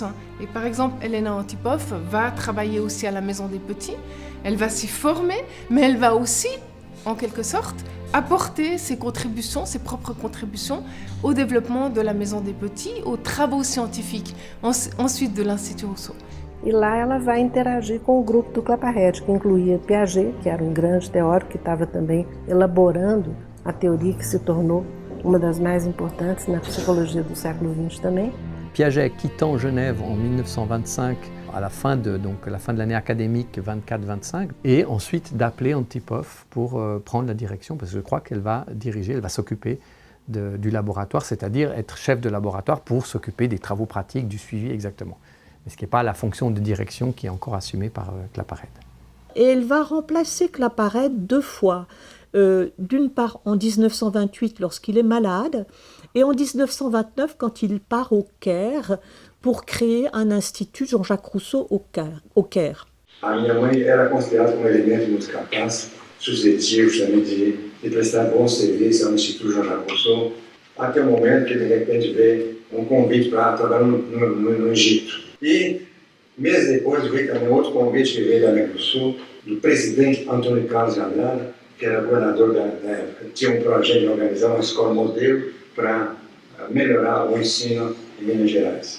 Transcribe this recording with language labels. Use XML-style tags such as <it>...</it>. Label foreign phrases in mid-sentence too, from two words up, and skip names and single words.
<fr>Et par exemple, Elena Antipov va travailler aussi à la Maison des Petits, elle va s'y former, mais elle va aussi, en quelque sorte, apporter ses contributions, ses propres contributions au développement de la Maison des Petits, aux travaux scientifiques, ensuite de l'Institut Rousseau.</fr> <pt>E lá ela vai interagir com o grupo do Claparède, que incluía Piaget, que era grande teórico, que estava também elaborando a teoria que se tornou uma das mais importantes na psicologia do século XX também.</pt> <fr>Piaget quittant Genève en 1925, à la fin de l'année académique 24-25, et ensuite d'appeler Antipov pour prendre la direction, parce que je crois qu'elle va diriger, elle va s'occuper du laboratoire, c'est-à-dire être chef de laboratoire pour s'occuper des travaux pratiques, du suivi exactement. Mais ce qui n'est pas la fonction de direction qui est encore assumée par Claparède. Et elle va remplacer Claparède 2 fois. D'une part en 1928 lorsqu'il est malade, et en 1929 quand il part au Caire pour créer un institut Jean-Jacques Rousseau au Caire.</fr> <pt>A minha mãe era considerada um elemento muito capaz, suscetível também de prestar bons serviços ao Instituto Jean-Jacques Rousseau, até o momento que de repente veio convite para trabalhar no Egito. E meses depois veio também outro convite que veio da América do Sul, do presidente Antônio Carlos Andrade, que era governador da época, tinha projeto de organizar uma escola modelo para melhorar o ensino em Minas Gerais.</pt>